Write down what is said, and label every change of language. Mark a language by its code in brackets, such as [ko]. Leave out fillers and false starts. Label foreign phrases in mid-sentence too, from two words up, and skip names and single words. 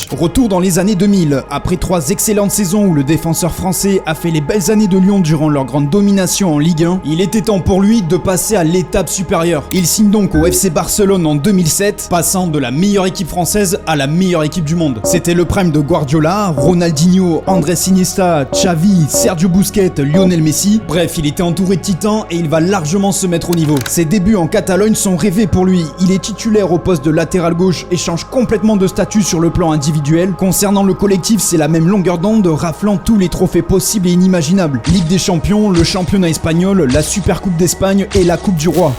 [fr] Retour dans les années 2000, après 3 excellentes saisons où le défenseur français a fait les belles années de Lyon durant leur grande domination en Ligue 1, il était temps pour lui de passer à l'étape supérieure. Il signe donc au FC Barcelone en 2007, passant de la meilleure équipe française à la meilleure équipe du monde. C'était le prime de Guardiola, Ronaldinho, Andrés Iniesta, Xavi, Sergio Busquets, Lionel Messi. Bref, il était entouré de titans et il va largement se mettre au niveau. Ses débuts en Catalogne sont rêvés pour lui. Il est titulaire au poste de latéral gauche et change complètement de statut sur le plan individuel. Concernant le collectif, c'est la même longueur d'onde, raflant tous les trophées possibles et inimaginables. Ligue des Champions, le championnat espagnol, la Super Coupe d'Espagne et la Coupe du Roi.